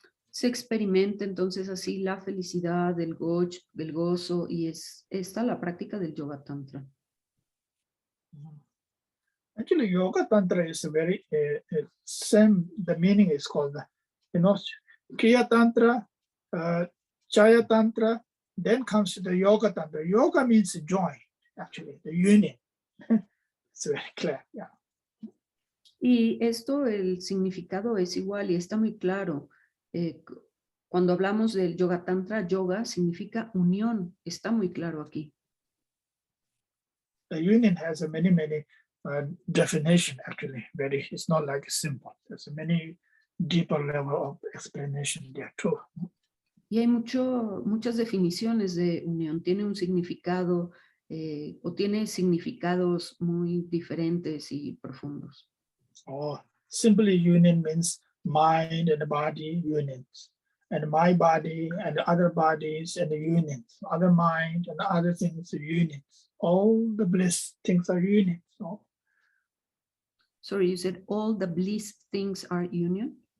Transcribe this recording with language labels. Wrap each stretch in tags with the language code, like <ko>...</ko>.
<es>Se experimenta entonces así la felicidad, el gozo, y es esta la práctica del Yoga Tantra.</es> <en>Actually, Yoga Tantra is very same. The meaning is called, Kriya Tantra, Chaya Tantra. Then comes the Yoga Tantra. Yoga means join, actually, the union. It's very clear. Yeah.</en> <es>Y esto, el significado es igual y está muy claro. Cuando hablamos del Yoga Tantra, yoga significa unión. Está muy claro aquí.</es> <en>The union has a many definition, actually. It's not like simple. There's a many deeper level of explanation there too.</en> <es>Y hay muchas definiciones de unión. Tiene un significado o tiene significados muy diferentes y profundos.</es> <en>Oh, simply union means mind and body unions, and my body and other bodies and the unions, other mind and other things unions. All the bliss things are unions. So, sorry, you said all the bliss things are union?</en>